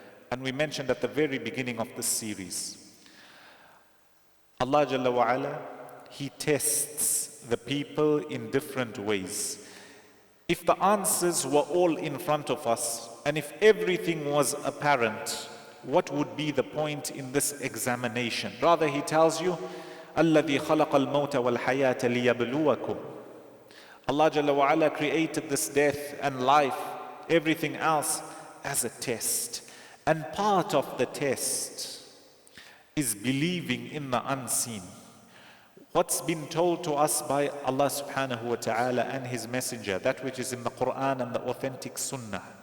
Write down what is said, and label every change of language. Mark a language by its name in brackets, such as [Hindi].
[English] And we mentioned at the very beginning of this series, Allah Jalla wa Ala, He tests the people in different ways. If the answers were all in front of us, and if everything was apparent, what would be the point in this examination? Rather, He tells you, [Arabic] الَّذِي خَلَقَ الْمَوْتَ وَالْحَيَاةَ لِيَبْلُوَكُمْ. [English] Allah Jalla wa Ala created this death and life, everything else, as a test. And part of the test is believing in the unseen. What's been told to us by Allah subhanahu wa ta'ala and His Messenger, that which is in the Quran and the authentic Sunnah.